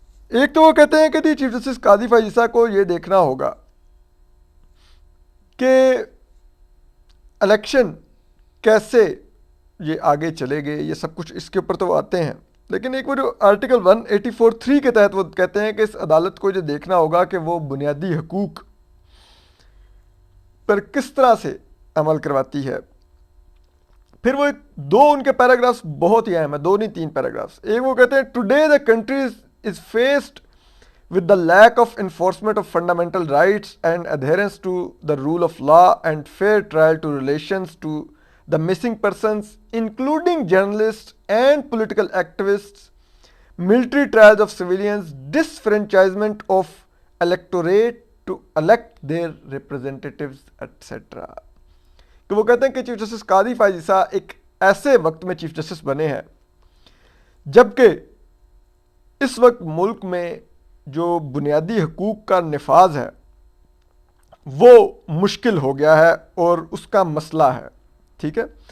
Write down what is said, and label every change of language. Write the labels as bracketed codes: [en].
[ur] ایک تو وہ کہتے ہیں کہ چیف جسٹس قاضی فائز عیسیٰ کو یہ دیکھنا ہوگا کہ الیکشن کیسے یہ آگے چلے گئے، یہ سب کچھ اس کے اوپر تو آتے ہیں، لیکن ایک وہ جو آرٹیکل 184(3) کے تحت وہ کہتے ہیں کہ اس عدالت کو یہ دیکھنا ہوگا کہ وہ بنیادی حقوق پر کس طرح سے عمل کرواتی ہے۔ پھر وہ دو ان کے پیراگرافز بہت ہی اہم ہیں، دو نہیں 3 پیراگرافز۔ ایک وہ کہتے ہیں [en] Today the country is faced with the lack of enforcement of fundamental rights and adherence to the rule of law and fair trial to relations to the missing persons, including journalists and political activists, military trials of civilians, disfranchisement of electorate to elect their representatives, etc. [ur] کہ وہ کہتے ہیں کہ chief justice قاضی فائز عیسیٰ ایک ایسے وقت میں chief justice بنے ہیں جبکہ اس وقت ملک میں جو بنیادی حقوق کا نفاذ ہے وہ مشکل ہو گیا ہے اور اس کا مسئلہ ہے. ٹھیک ہے.